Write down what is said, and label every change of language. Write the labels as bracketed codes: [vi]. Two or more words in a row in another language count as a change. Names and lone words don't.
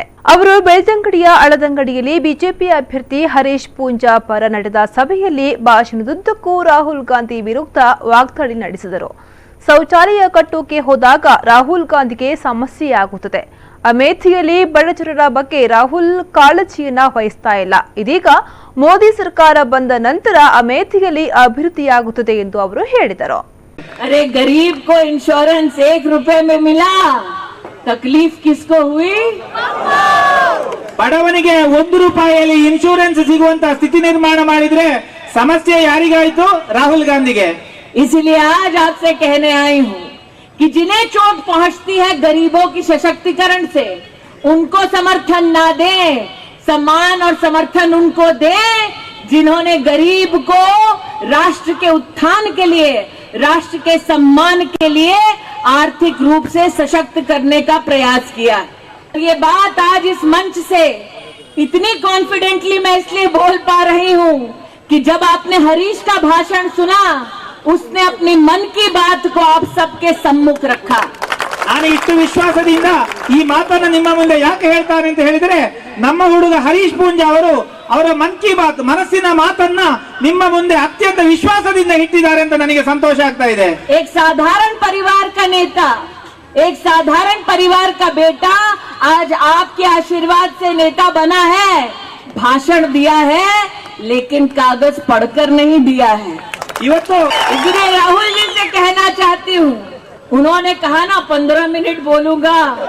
[kn] ಅವರು ಬೆಳ್ತಂಗಡಿಯ ಅಳದಂಗಡಿಯಲ್ಲಿ ಬಿಜೆಪಿ ಅಭ್ಯರ್ಥಿ ಹರೀಶ್ ಪೂಂಜಾ ಪರ ನಡೆದ ಸಭೆಯಲ್ಲಿ ಭಾಷಣದುದ್ದಕ್ಕೂ ರಾಹುಲ್ ಗಾಂಧಿ ವಿರುದ್ಧ ವಾಗ್ದಾಳಿ ನಡೆಸಿದರು. ಶೌಚಾಲಯ ಕಟ್ಟೋಕೆ ಹೋದಾಗ ರಾಹುಲ್ ಗಾಂಧಿಗೆ ಸಮಸ್ಯೆಯಾಗುತ್ತದೆ. ಅಮೇಥಿಯಲ್ಲಿ ಬಡಜನರ ಬಗ್ಗೆ ರಾಹುಲ್ ಕಾಳಜಿಯನ್ನ ವಹಿಸ್ತಾ ಇಲ್ಲ. ಇದೀಗ ಮೋದಿ ಸರ್ಕಾರ ಬಂದ ನಂತರ ಅಮೇಥಿಯಲ್ಲಿ ಅಭಿವೃದ್ಧಿಯಾಗುತ್ತದೆ ಎಂದು ಅವರು ಹೇಳಿದರು. [hi] अरे गरीब को इंश्योरेंस 1 रुपए में मिला, तकलीफ किसको हुई? [kn] ಬಡವನಿಗೆ 1 ರೂಪಾಯಿಯಲ್ಲಿ ಇನ್ಶೂರೆನ್ಸ್ ಸಿಗುವಂತ ಸ್ಥಿತಿ ನಿರ್ಮಾಣ ಮಾಡಿದ್ರೆ ಸಮಸ್ಯೆ ಯಾರಿಗಾಯಿತು? ರಾಹುಲ್ ಗಾಂಧಿಗೆ. [hi] इसलिए आज आपसे कहने आई हूँ कि जिन्हें चोट पहुंचती है गरीबों की सशक्तिकरण से, उनको समर्थन ना दें, सम्मान और समर्थन उनको दें जिन्होंने गरीब को राष्ट्र के उत्थान के लिए, राष्ट्र के सम्मान के लिए आर्थिक रूप से सशक्त करने का प्रयास किया. ये बात आज इस मंच से इतनी कॉन्फिडेंटली मैं इसलिए बोल पा रही हूँ कि जब आपने हरीश का भाषण सुना, उसने अपनी मन की बात को आप सबके सम्मुख रखा. [kn] ನಾನು ಇಷ್ಟು ವಿಶ್ವಾಸದಿಂದ ಈ ಮಾತನ್ನು ನಿಮ್ಮ ಮುಂದೆ ಯಾಕೆ ಹೇಳ್ತಾರೆ ಅಂತ ಹೇಳಿದ್ರೆ, ನಮ್ಮ ಹುಡುಗ ಹರೀಶ್ ಪೂಂಜಾ ಅವರು ಅವರ [hi] मन की बात [kn] ಮನಸ್ಸಿನ ಮಾತನ್ನ ನಿಮ್ಮ ಮುಂದೆ ಅತ್ಯಂತ ವಿಶ್ವಾಸದಿಂದ ಇಟ್ಟಿದ್ದಾರೆ ಅಂತ ನನಗೆ ಸಂತೋಷ ಆಗ್ತಾ ಇದೆ. [hi] एक साधारण परिवार का नेता, एक साधारण परिवार का बेटा आज आपके आशीर्वाद से नेता बना है, भाषण दिया है लेकिन कागज पढ़कर नहीं दिया है. इसलिए राहुल जी से कहना चाहती हूँ, उन्होंने कहा ना 15 मिनट बोलूंगा.